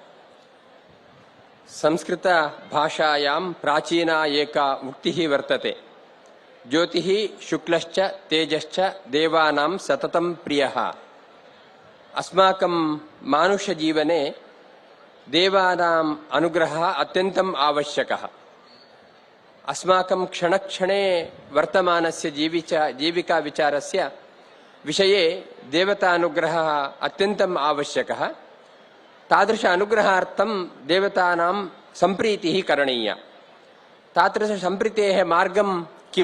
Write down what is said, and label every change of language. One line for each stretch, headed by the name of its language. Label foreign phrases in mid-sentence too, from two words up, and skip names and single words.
Sanskrit: సంస్కృత భాషాయాం ప్రాచీనా ఏకా ఉక్తిః వర్తతే. జ్యోతిః శుక్లశ్చ తేజశ్చ దేవానాం సతతం ప్రియః. అస్మాకం మానుష జీవనే దేవానాం అనుగ్రహः అత్యంతం ఆవశ్యకः. अस्माकं क्षणक्षणे वर्तमानस्य जीविका विचारस्य विषये देवतानुग्रहः अत्यन्तम् आवश्यकः. तादृश अनुग्रहार्थं देवतानां सम्प्रीतिः करणीया. तादृश सम्प्रीतेः मार्गं किं?